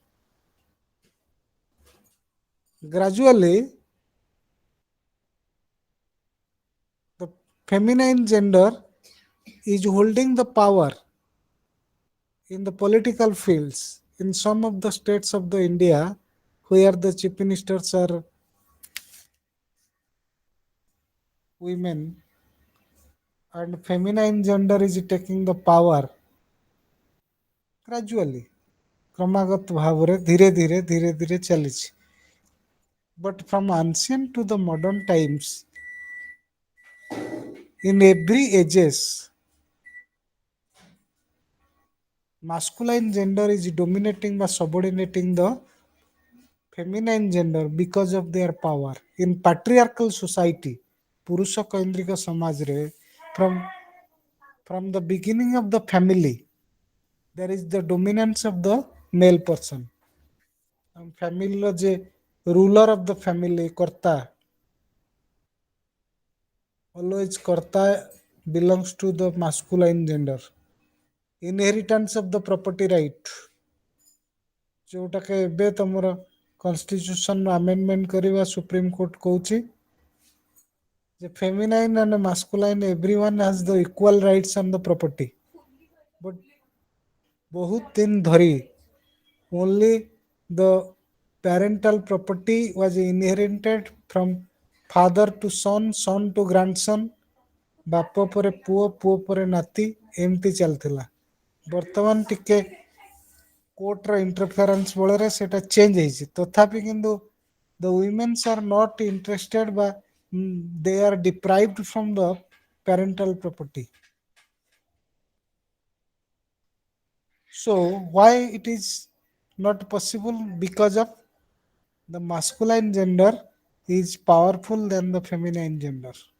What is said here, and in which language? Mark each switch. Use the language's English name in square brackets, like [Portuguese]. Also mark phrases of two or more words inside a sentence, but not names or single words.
[English] Gradually, the feminine gender is holding the power in the political fields in some of the states of the India where the chief ministers are women and feminine gender is taking the power gradually, [Odia] କ୍ରମାଗତ ଭାବରେ ଧୀରେ ଧୀରେ ଚାଲିଛି. [English] But from ancient to the modern times, in every ages, masculine gender is dominating by subordinating the feminine gender because of their power. In patriarchal society, [Odia] ପୁରୁଷ କୈନ୍ଦ୍ରିକ ସମାଜରେ [English] from the beginning of the family, there is the dominance of the male person. Family ଯେ ruler of the family, କର୍ତ୍ତା, always karta belongs to the masculine gender. Inheritance of the property right, [Odia] ଯୋଉଟାକୁ ଏବେ ତମର [English] constitution amendment [Odia] କରିବା ସୁପ୍ରିମ କୋର୍ଟ କହୁଛି ଯେ [English] feminine and masculine everyone has the equal rights on the property. But [Odia] ବହୁତ ଦିନ ଧରି [English] only the parental property was inherited from father to son, son to grandson, [Odia] ବାପ ପରେ ପୁଅ, ପୁଅ ପରେ ନାତି, ଏମିତି ଚାଲିଥିଲା. ବର୍ତ୍ତମାନ ଟିକେ କୋର୍ଟର ଇଣ୍ଟରଫିୟରାନ୍ସ ବଳରେ ସେଟା ଚେଞ୍ଜ ହେଇଛି. ତଥାପି କିନ୍ତୁ [English] the women are not interested, but they are deprived from the parental property. So why it is not possible? Because of the masculine gender is powerful than the feminine gender.